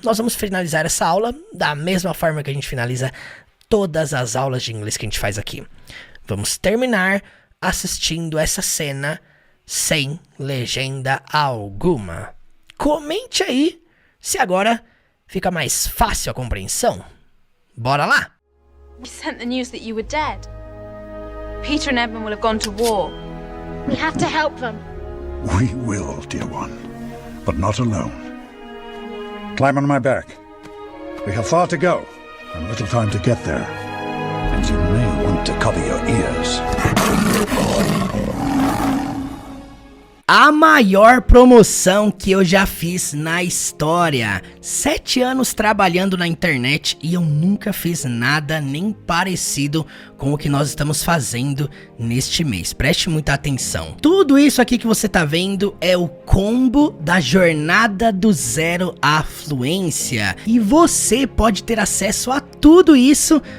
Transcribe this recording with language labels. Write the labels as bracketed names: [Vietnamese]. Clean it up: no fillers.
[Portuguese] Nós vamos finalizar essa aula da mesma forma que a gente finaliza todas as aulas de inglês que a gente faz aqui. Vamos terminar assistindo essa cena sem legenda alguma. Comente aí se agora fica mais fácil a compreensão. Bora lá! [English] We sent the news that you were dead. Peter and Edmund will have gone to war. We have to help them. We will, dear one, but not alone. Climb on my back. We have far to go, and little time to get there. And you may want to cover your ears. [Portuguese] A maior promoção que eu já fiz na história. 7 anos trabalhando na internet e eu nunca fiz nada nem parecido com o que nós estamos fazendo neste mês. Preste muita atenção. Tudo isso aqui que você tá vendo é o combo da jornada do zero à fluência. E você pode ter acesso a tudo isso